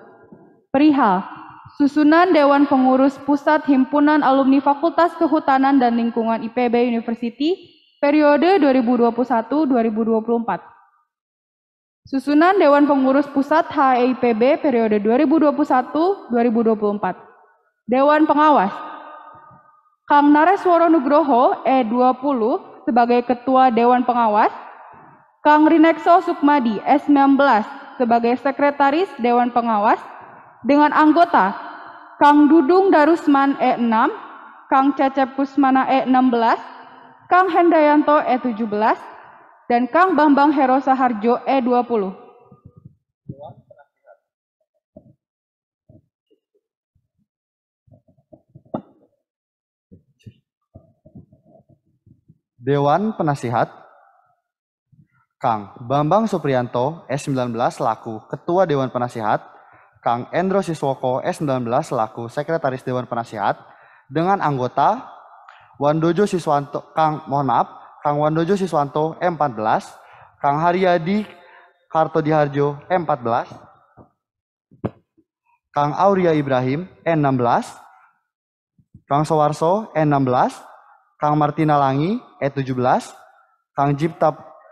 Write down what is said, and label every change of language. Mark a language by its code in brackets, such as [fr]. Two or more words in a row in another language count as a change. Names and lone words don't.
[id] Perihal susunan Dewan Pengurus Pusat Himpunan Alumni Fakultas Kehutanan dan Lingkungan IPB University periode 2021-2024. Susunan Dewan Pengurus Pusat HAIPB periode 2021-2024. Dewan Pengawas, Kang Naresworo Nugroho E20 sebagai Ketua Dewan Pengawas, Kang Rinekso Sukmadi S19 sebagai Sekretaris Dewan Pengawas dengan anggota Kang Dudung Darusman E6, Kang Cecep Kusmana E16, Kang Hendayanto E17, dan Kang Bambang Hero Saharjo E20. Dewan Penasihat, Kang Bambang Supriyanto S19 selaku Ketua Dewan Penasihat, Kang Endro Siswoko S19 selaku Sekretaris Dewan Penasihat dengan anggota Wandojo Siswanto, Kang Wandojo Siswanto E14, Kang Haryadi Kartodiharjo E14, Kang Auria Ibrahim E16, Kang Sowarso E16, Kang Martina Langi E17, Kang Jipta